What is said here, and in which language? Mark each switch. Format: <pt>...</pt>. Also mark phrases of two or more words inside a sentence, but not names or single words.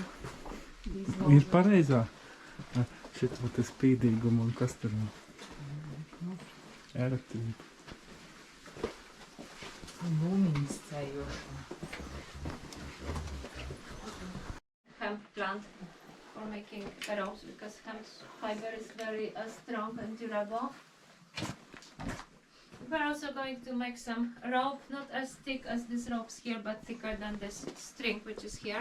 <lv>Ir pareizā. Šito te spīdīgumu un kas tur ir? Elektrība. Mūmiņas ceļošana.</lv> <en>Hemp plant for making ropes, because hemp fiber is very strong and durable. We're also going to make some rope, not as thick as these ropes here, but thicker than this string, which is here.</en>